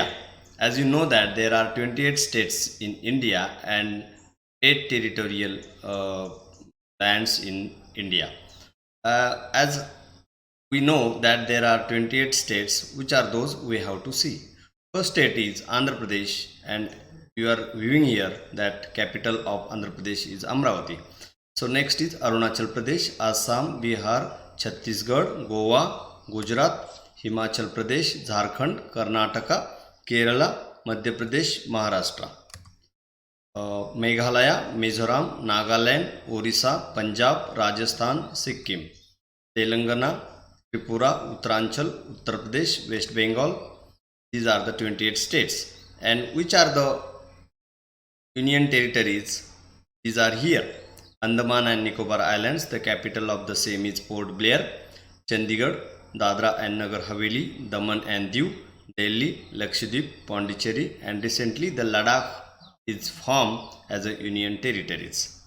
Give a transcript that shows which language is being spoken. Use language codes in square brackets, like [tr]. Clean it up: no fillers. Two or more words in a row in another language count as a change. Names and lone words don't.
[en] As you know that there are 28 states in India and 8 territorial lands in India. As we know that there are 28 states, which are those we have to see. First state is Andhra Pradesh, and you are viewing here that capital of Andhra Pradesh is Amravati. So next is Arunachal Pradesh, Assam, Bihar, Chhattisgarh, Goa, Gujarat, Himachal Pradesh, Jharkhand, Karnataka, Kerala, Madhya Pradesh, Maharashtra. Meghalaya, Mizoram, Nagaland, Orissa, Punjab, Rajasthan, Sikkim, Telangana, Tripura, Uttaranchal, Uttar Pradesh, West Bengal. These are the 28 states. And which are the union territories? These are here. Andaman and Nicobar Islands, the capital of the same is Port Blair. Chandigarh, Dadra and Nagar Haveli, Daman and Diu, Delhi, Lakshadweep, Pondicherry, and recently the Ladakh is formed as a union territories.